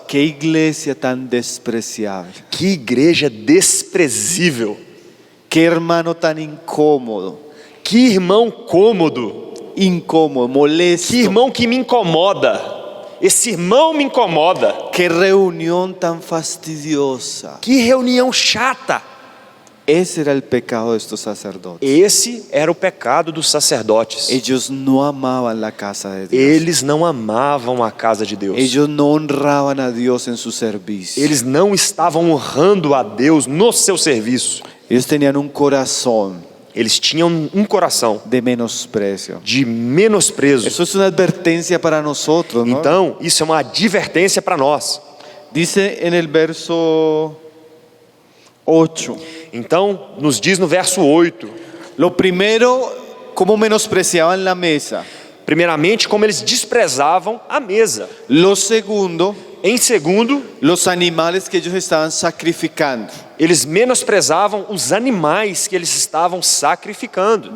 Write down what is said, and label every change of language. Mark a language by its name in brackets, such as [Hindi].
[Spanish] qué iglesia tan despreciable, [Portuguese] que igreja desprezível, [Spanish] qué hermano tan incómodo, [Portuguese] que irmão cômodo, [Spanish] molesto, [Portuguese] que irmão que me incomoda, esse irmão me incomoda, [Spanish] qué reunión tan fastidiosa. [Portuguese] que reunião chata. [Spanish] Ese era el pecado de estos sacerdotes. [Portuguese] Esse era o pecado dos sacerdotes. [Spanish] Ellos no amaban la casa de Dios. [Portuguese] Eles não amavam a casa de Deus. [Spanish] Ellos no honraban a Dios en su servicio. [Portuguese] Eles não estavam honrando a Deus no seu serviço. [Spanish] Ellos tenían un corazón [Portuguese] Eles tinham um coração [Spanish] de menosprecio. [Portuguese] de menosprezo. [Spanish] Eso es una advertencia para nosotros, ¿no? [Portuguese] Então, isso é uma advertência para nós. [Spanish] Dice en el verso 8. [Portuguese] Então, nos diz no verso 8, [Spanish] Lo primero, cómo menospreciaban la mesa. [Portuguese] primeiramente, como eles desprezavam a mesa. [Spanish] Lo segundo, [Portuguese] Em segundo, [Spanish] los animales que ellos estaban sacrificando. [Portuguese] eles menosprezavam os animais que eles estavam sacrificando.